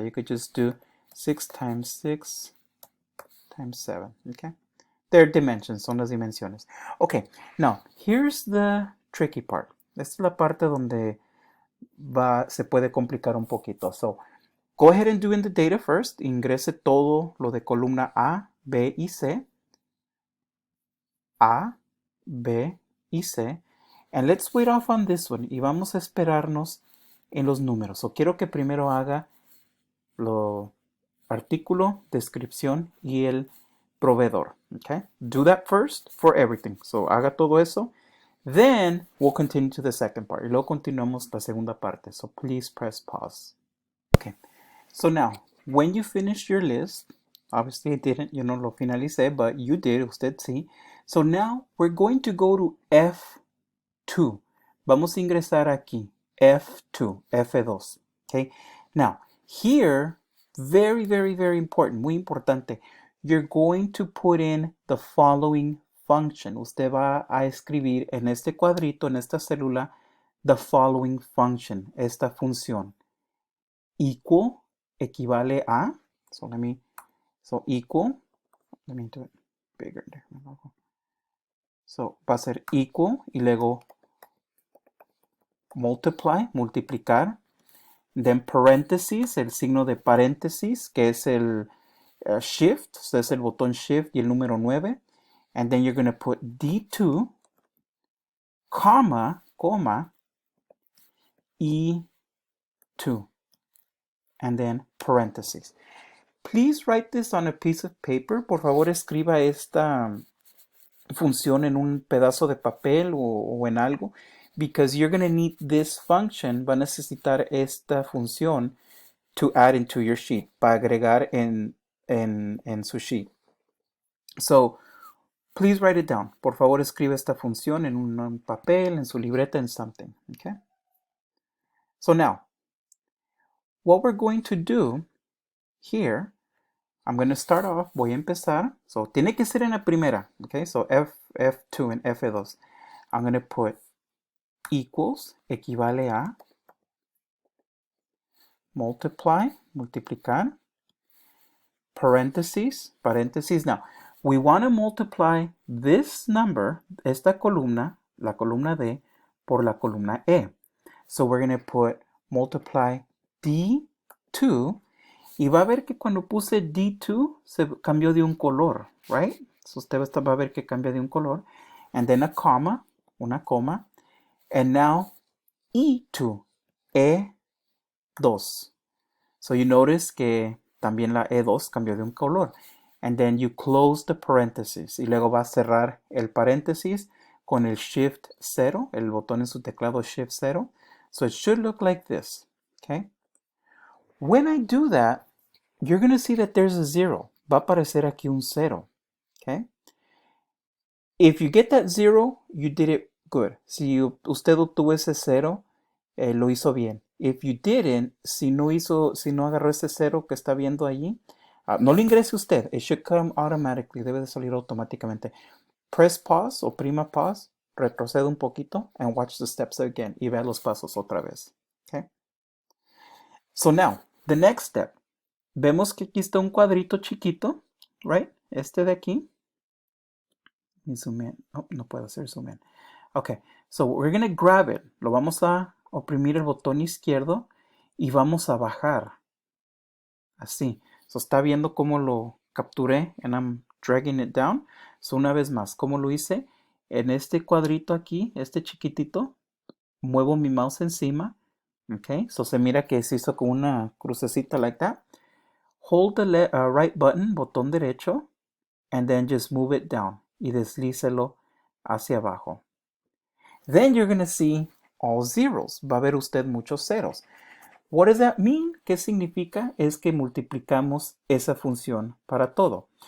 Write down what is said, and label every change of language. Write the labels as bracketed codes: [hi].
[en] You could just do 6 times 6 times 7. Okay. They're dimensions, [es] son las dimensiones. [en] Okay, now here's the tricky part. [es] Esta es la parte donde se puede complicar un poquito. [en] So, go ahead and do in the data first. [es] Ingrese todo lo de columna A, B y C. A, B y C. [en] And let's wait off on this one. [es] Y vamos a esperarnos en los números. So, quiero que primero haga lo artículo, descripción y el proveedor. [en] Okay? Do that first for everything. So, [es] haga todo eso. [en] Then, we'll continue to the second part. [es] Y luego continuamos la segunda parte. So, [en] please press pause. [es] Okay. [en] So now, when you finish your list, obviously I didn't, [es] lo finalicé, [en] but you did, [es] usted sí. [en] So now, we're going to go to F2. [es] Vamos a ingresar aquí, F2, F2. [en] Okay. Now, here, very, very, very important, [es] muy importante, [en] you're going to put in the following function. [es] Usted va a escribir en este cuadrito, en esta célula, [en] the following function, [es] esta función. [en] Equal [es] equivale a, [en] so equal, let me do it bigger. [es] So va a ser equal y luego multiply, multiplicar. Then paréntesis, el signo de paréntesis, que es el shift, so es el botón shift y el número 9. [en] And then you're going to put D2, coma, E2. And then parentheses. Please write this on a piece of paper. [es] Por favor, escriba esta función en un pedazo de papel o en algo. [en] Because you're going to need this function. [es] Va a necesitar esta función [en] to add into your sheet. [es] Para agregar en su sheet. So, [en] please write it down. [es] Por favor, escriba esta función en un papel, en su libreta, en something. [en] Okay? So now, what we're going to do here, I'm going to start off, [es] voy a empezar. So, tiene que ser en la primera. [en] Okay, so F2 and F2. I'm going to put equals, equivale a, multiply, multiplicar, parentheses, paréntesis. Now, we want to multiply this number, [es] esta columna, la columna D, por la columna E. [en] So, we're going to put multiply D2. [es] Y va a ver que cuando puse D2 se cambió de un color, right? So usted va a ver que cambia de un color. [en] And then a comma, [es] una coma. [en] And now E2, E2. So you notice [es] que también la E2 cambió de un color. [en] And then you close the parenthesis. [es] Y luego va a cerrar el paréntesis con el Shift 0, el botón en su teclado Shift 0. [en] So it should look like this, okay? When I do that, you're going to see that there's a 0. [es] Va a aparecer aquí un 0. [en] Okay? If you get that 0, you did it good. [es] Si usted obtuvo ese 0, lo hizo bien. [en] If you didn't, [es] si no agarró ese 0 que está viendo allí, no lo ingrese usted. [en] It should come automatically. [es] Debe de salir automáticamente. [en] Press pause [es] o prima pause. Retrocede un poquito [en] and watch the steps again. [es] Y vea los pasos otra vez. [en] Okay? So now, the next step. [es] Vemos que aquí está un cuadrito chiquito, right? Este de aquí. Zoom in. Oh, no puedo hacer zoom in. [en] Okay, so we're going to grab it. [es] Lo vamos a oprimir el botón izquierdo y vamos a bajar. Así. So está viendo cómo lo capturé [en] and I'm dragging it down. [es] So una vez más, ¿cómo lo hice? En este cuadrito aquí, este chiquitito, muevo mi mouse encima. Okay, so se mira que se hizo con una crucecita [en] like that. Hold the right button, [es] botón derecho, [en] and then just move it down. [es] Y deslícelo hacia abajo. [en] Then you're going to see all zeros. [es] Va a ver usted muchos ceros. [en] What does that mean? [es] ¿Qué significa? Es que multiplicamos esa función para todo.